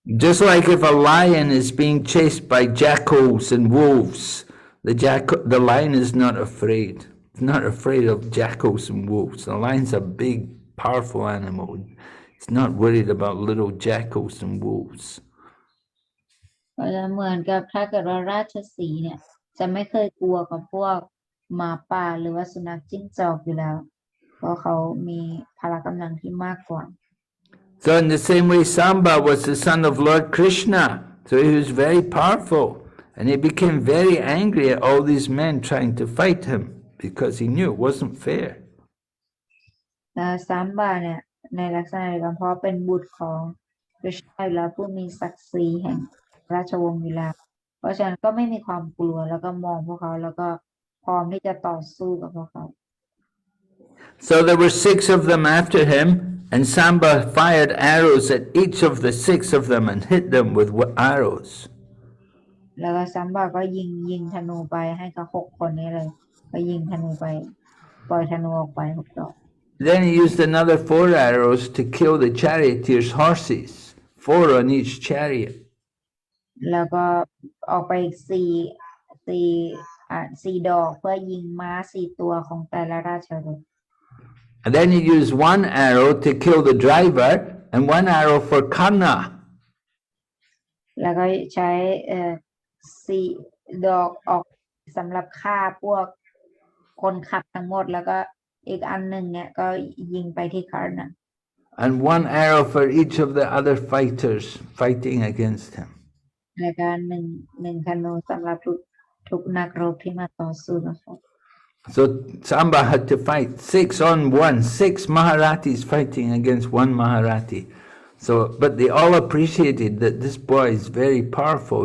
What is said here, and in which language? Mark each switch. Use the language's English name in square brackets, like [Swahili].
[English] Just like if a lion is being chased by jackals and wolves, the lion is not afraid. It's not afraid of jackals and wolves. The lion's a big, powerful animal. It's not worried about little jackals and wolves. [Thai] ก็จะเหมือนกับถ้าเกิดว่าราชสีห์เนี่ยจะไม่เคยกลัวกับพวกหมาป่าหรือว่าสุนัขจิ้งจอกอยู่แล้วเพราะเขามีพละกำลังที่มากกว่า [English] So in the same way, Samba was the son of Lord Krishna. So he was very powerful. And he became very angry at all these men trying to fight him because he knew it wasn't fair. [Thai] ซามบาเนี่ยในลักษณะเดียวกันเพราะเป็นบุตรของกฤษณะอยู่แล้วผู้มีศักดิ์ศรีแห่งราชวงศ์อยู่แล้วเพราะฉะนั้นก็ไม่มีความกลัวแล้วก็มองพวกเขาแล้วก็พร้อมที่จะต่อสู้กับพวกเขา [English] So there were 6 of them after him, and Samba fired arrows at each of the 6 of them and hit them with arrows. [Thai] แล้วก็ซัมบาก็ยิงธนูไปให้กับ6 คนนี้เลยก็ยิงธนูไปปล่อยธนูออกไป6 ดอก [English] Then he used another 4 arrows to kill the charioteers' horses, 4 on each chariot. [Thai] แล้วก็ออกไปอีก4 ดอกเพื่อยิงม้า4 ตัวของแต่ละราชรถ [English] And then he used 1 arrow to kill the driver and 1 arrow for Karna. [Thai] แล้วก็ใช้4 ดอกออกสำหรับฆ่าพวกคนขับทั้งหมดแล้วก็อีกอันหนึ่งเนี่ยก็ยิงไปที่คาร์นา [English] And 1 arrow for each of the other fighters fighting against him. [Thai] แล้วก็หนึ่งธนูสำหรับทุกนักรบที่มาต่อสู้กับเขา [English] So Samba had to fight 6 on 1, 6 Maharathis fighting against 1 Maharathi. So, but they all appreciated that this boy is very powerful.